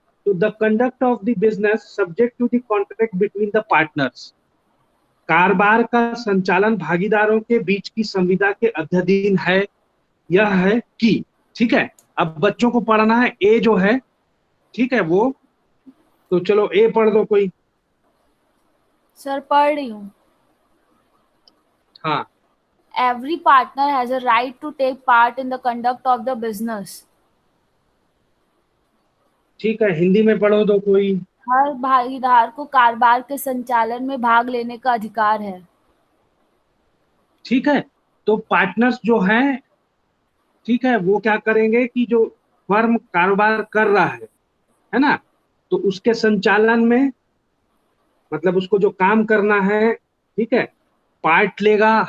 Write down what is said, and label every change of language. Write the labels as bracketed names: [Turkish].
[English] तो the conduct of the business subject to the contract between the partners, [Hindi] कारोबार का संचालन भागीदारों के बीच की संविदा के अधीन है। यह है कि, ठीक है, अब बच्चों को पढ़ना है ए जो है, ठीक है वो, तो चलो ए पढ़ दो कोई। सर पढ़ रही हूँ। हाँ, [English] Every partner has a right to take part in the conduct of the business. [Hindi] ठीक है, हिंदी में पढ़ो दो कोई। हर भागीदार को कारोबार के संचालन में भाग लेने का अधिकार है। ठीक है, तो पार्टनर्स जो हैं, ठीक है, वो क्या करेंगे कि जो फर्म कारोबार कर रहा है ना, तो उसके संचालन में, मतलब उसको जो काम करना है, ठीक है, पार्ट लेगा।